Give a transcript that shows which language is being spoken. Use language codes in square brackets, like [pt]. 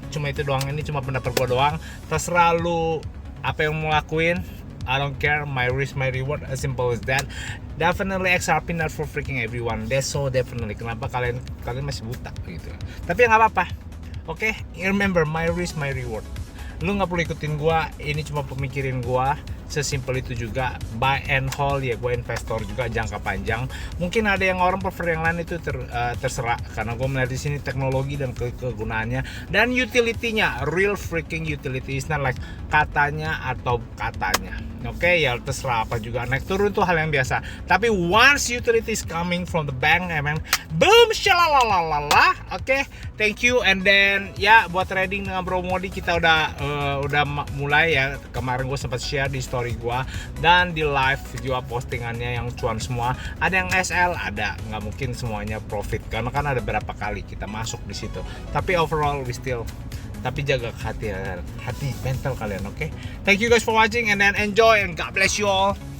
[id] Cuma itu doang, ini cuma pendapat gua doang. Terserah lu apa yang mau lakuin. [en] I don't care, my risk, my reward, as simple as that. Definitely XRP not for freaking everyone. That's so definitely. [id] Kenapa kalian masih buta gitu. Tapi ya nggak apa-apa. Oke, [en] remember my risk, my reward. [id] Lu nggak perlu ikutin gua, ini cuma pemikirin gua. Sesimpel itu juga. [en] Buy and hold [id] ya, gue investor juga jangka panjang. Mungkin ada yang orang prefer yang lain, itu terserah. Karena gue melihat di sini teknologi dan kegunaannya dan utility-nya, [en] real freaking utility. It's not like [id] katanya atau katanya. Oke, ya terserah apa juga. Naik turun itu hal yang biasa. [en] Tapi once utility is coming from the bank, emang boom, shalalalala. Oke, thank you. And then [id] ya buat trading dengan Bro Modi kita udah mulai ya. Kemarin gue sempat share di story gua dan di live juga postingannya yang cuan semua. Ada yang SL, ada, nggak mungkin semuanya profit karena kan ada berapa kali kita masuk di situ. Tapi [en] overall we still, [id] tapi jaga hati mental kalian. [en] Oke, thank you guys for watching and then enjoy and God bless you all.